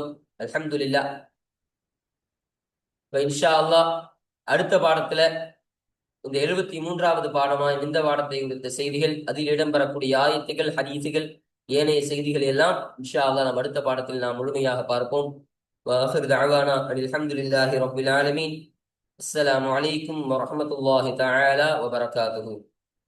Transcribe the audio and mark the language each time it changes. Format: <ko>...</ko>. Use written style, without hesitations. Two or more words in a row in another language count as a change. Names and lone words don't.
<ta>அல்ஹம்துலில்லாஹ்.</ta> <ar>إن شاء الله</ar> <ta>அடுத்த பாடத்துல இந்த 73வது பாடமா இந்த பாடத்தை குறித்த செய்திகள், அதில் இடம்பெறக்கூடிய ஆயத்துகள், ஹதீசுகள், ஏனைய செய்திகள் எல்லாம்</ta> <ar>إن شاء الله</ar> <ta>நாம் அடுத்த பாடத்தில் நாம் முழுமையாக பார்ப்போம்.</ta> <ar>وآخر دعوانا أن الحمد لله رب العالمين. السلام عليكم ورحمة الله تعالى وبركاته.</ar>